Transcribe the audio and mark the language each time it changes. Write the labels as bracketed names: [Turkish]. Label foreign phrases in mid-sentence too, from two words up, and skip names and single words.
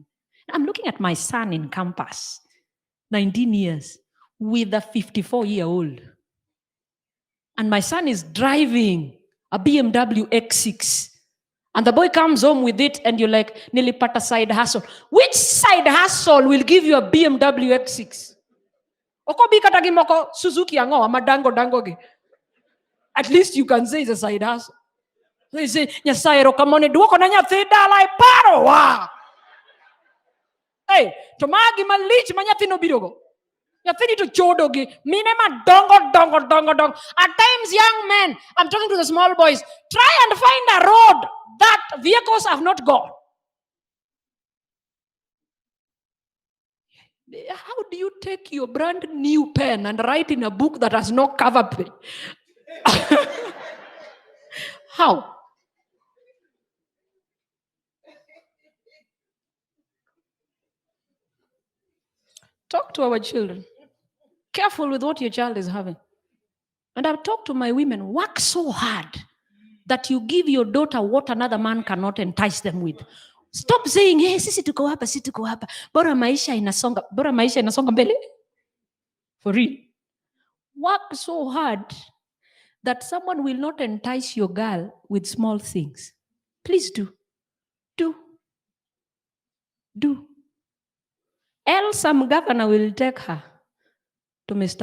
[English] I'm looking at my son in campus, 19 years, with a 54-year-old. And my son is driving a BMW X6. And the boy comes home with it and you're like, nilipata side hustle. Which side hustle will give you a BMW X6? [Luo (Kenya and Tanzania)] Okobi katagi moko Suzuki yango amadango dangoge. [English] At least you can say it's a side hustle. So you say, [Luo (Kenya and Tanzania)] Nyasaye rokamone duoko na nyathi dala e paro wa. Hey, tomagi malich manyathi no birogo. Yathini to chodogi. Minema dongo. [English] At times, young men, I'm talking to the small boys, try and find a road that vehicles have not gone. How do you take your brand new pen and write in a book that has no cover page? How? Talk to our children. Careful with what your child is having. And I've talked to my women, work so hard that you give your daughter what another man cannot entice them with. Stop saying, [Swahili] hey, sisi tuko hapa. Bora maisha inasonga mbele. [English] For real. Work so hard that someone will not entice your girl with small things. Please do. Else some governor will take her to Mr.